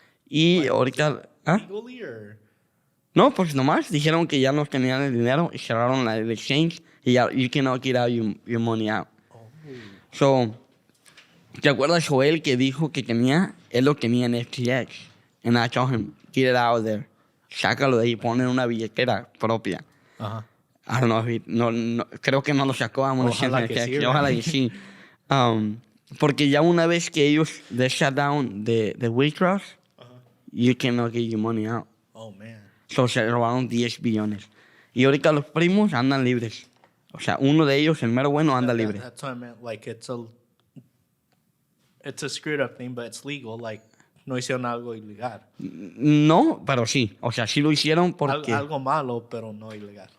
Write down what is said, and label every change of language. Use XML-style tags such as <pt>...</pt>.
<es>Y ahorita...</es> <en>Legally or?</en> <es>No, pues nomás dijeron que ya no tenían el dinero y cerraron el exchange y ya</es> <en>you cannot get out your money out.</en> <es>So, ¿te acuerdas Joel que dijo que él lo tenía en FTX?</es> <en>And I told him, get it out of there.</en> <es>Sácalo de ahí, ponle en una billetera propia.</es> <en>I don't know,</en> <es>no, creo que no lo sacó. Ojalá que sí. Ojalá que sí. Porque ya una vez que ellos</es> <en>they shut down the withdrawals, you cannot get your money out. Oh, man.</en> <es>So se robaron 10 billones. Y ahorita los primos andan libres. O sea, uno de ellos, el mero bueno, anda libre.</es> <en>That's what I meant. Like, it's a screwed up thing, but it's legal.</en> <es>Like, no hicieron algo ilegal. No, pero sí. O sea, sí lo hicieron porque... Algo malo, pero no ilegal.</es>